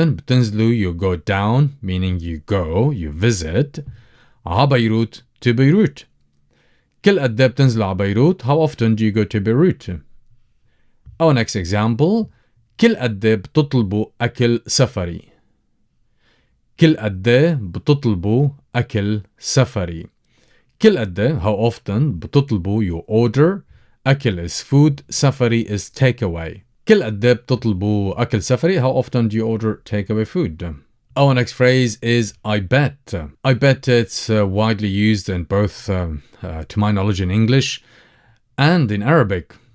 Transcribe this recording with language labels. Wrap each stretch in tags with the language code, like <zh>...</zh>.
<ar>بتنزلوا,</ar> <en>you go down, meaning you go, you visit.</en> <ar>ع بيروت,</ar> <en>to Beirut.</en> <ar>كل قد ايه بتنزلوا ع بيروت,</ar> <en>how often do you go to Beirut? Our next example,</en> <ar>كل قد ايه بتطلبوا أكل سفري. كل قد ايه بتطلبوا أكل سفري. كل قد ايه,</ar> <en>how often</en> <ar>بتطلبوا,</ar> <en>you order.</en> <ar>أكل</ar> <en>is food,</en> <ar>سفري</ar> <en>is takeaway.</en> <ar>كل قد ايه بتطلبوا أكل سفري,</ar> <en>how often do you order takeaway food? Our next phrase is I bet. I bet it's widely used in both, to my knowledge, in English and in Arabic.</en>